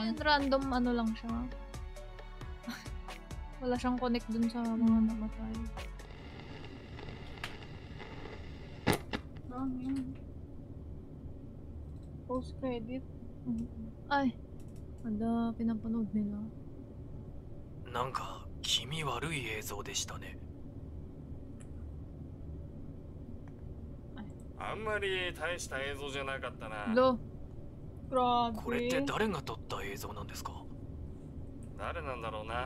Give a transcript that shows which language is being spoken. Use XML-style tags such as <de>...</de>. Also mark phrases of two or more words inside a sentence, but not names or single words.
<tl>Yun, random ano lang siya. Wala siyang connect dun sa mga namatay. Yan. Post credit. Ay, ada pinapanood nila.</tl> <ja>なんか気味悪い映像でしたね。あんまり大した映像じゃなかったな。</ja> <tl>Lo. Grabe.</tl> <ja>これって誰が撮った映像なんですか？誰なんだろうな。</ja>